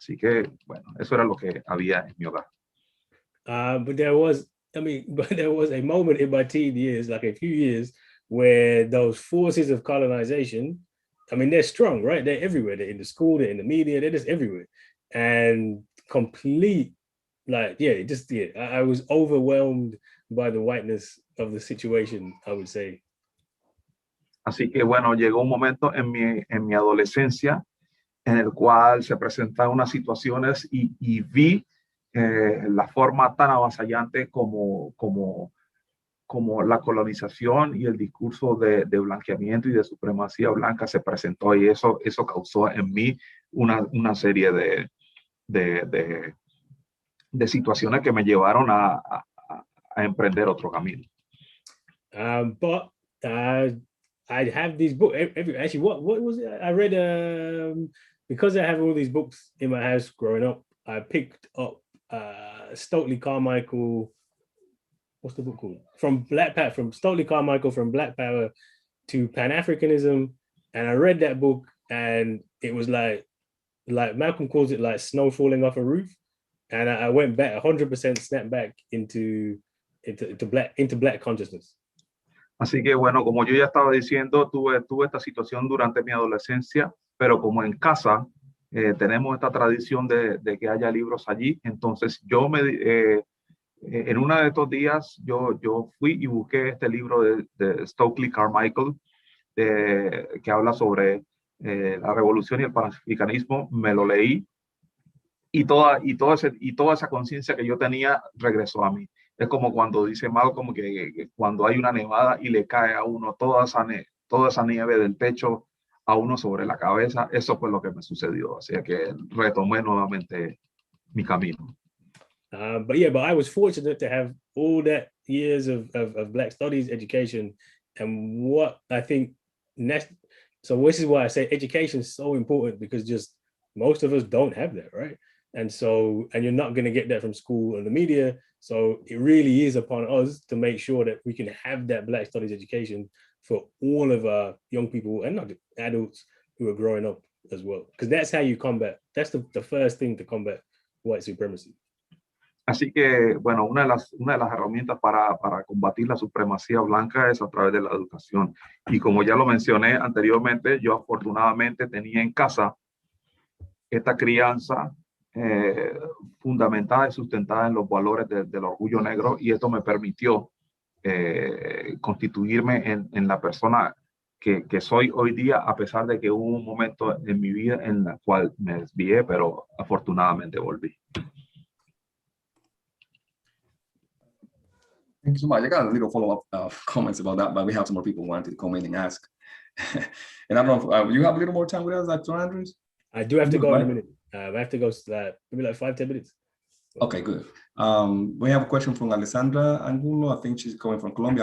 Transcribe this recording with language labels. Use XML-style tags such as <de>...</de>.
<es>Así que, bueno, eso era lo que había en mi hogar.</es> <en>But there was a moment in my teen years, like a few years, where those forces of colonization, I mean, they're strong, right? They're everywhere. They're in the school, they're in the media, they're just everywhere. And complete, like, yeah, I was overwhelmed by the whiteness of the situation, I would say.</en> <es>Así que bueno, llegó un momento en mi adolescencia en el cual se presentaron unas situaciones y vi la forma tan avasallante como la colonización y el discurso de blanqueamiento y de supremacía blanca se presentó, y eso causó en mí una serie de situaciones que me llevaron a emprender otro camino.</es> <en>But I have these books. Actually, what was it? I read, because I have all these books in my house growing up, I picked up Stokely Carmichael. What's the book called? From Stokely Carmichael, From Black Power to Pan-Africanism. And I read that book, and it was like Malcolm calls it, like snow falling off a roof. And I went back 100%, snapped back into black consciousness.</en> <es>Así que bueno, como yo ya estaba diciendo, tuve esta situación durante mi adolescencia, pero como en casa tenemos esta tradición de que haya libros allí, entonces yo en uno de estos días yo fui y busqué este libro de Stokely Carmichael que habla sobre la revolución y el panafricanismo. Me lo leí y toda esa conciencia que yo tenía regresó a mí. Es como cuando dice Malcolm que cuando hay una nevada y le cae a uno toda esa nieve del techo a uno sobre la cabeza. Eso fue lo que me sucedió. Así que retomé nuevamente mi camino.</es> <en>But I was fortunate to have all that years of Black studies education, and what I think so this is why I say education is so important, because just most of us don't have that, right? And you're not going to get that from school or the media. So it really is upon us to make sure that we can have that Black studies education for all of our young people, and not adults who are growing up as well. Because that's how you combat, that's the first thing to combat white supremacy.</en> <es>Así que, bueno, una de las herramientas para combatir la supremacía blanca es a través de la educación. Y como ya lo mencioné anteriormente, yo afortunadamente tenía en casa esta crianza fundamentada y sustentada en los valores del orgullo negro, y esto me permitió constituirme en la persona que soy hoy día, a pesar de que hubo un momento en mi vida en la cual me desvié, pero afortunadamente volví.</es> <en>Thank you so much. I got a little follow-up comments about that, but we have some more people who wanted to come in and ask. And I don't know if you have a little more time with us, Dr. Andrews? I do have to go in a minute. I have to go maybe like 5-10 minutes. Okay, good. We have a question from Alessandra Angulo. I think she's coming from Colombia.</en>